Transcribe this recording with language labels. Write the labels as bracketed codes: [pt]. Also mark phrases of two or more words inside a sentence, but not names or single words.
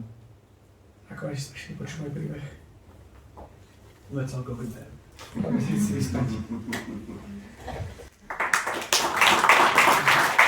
[sk] Ako ste prišli počuť môj príbeh. [en] Let's all go to bed. [sk] Poďme si vyspať.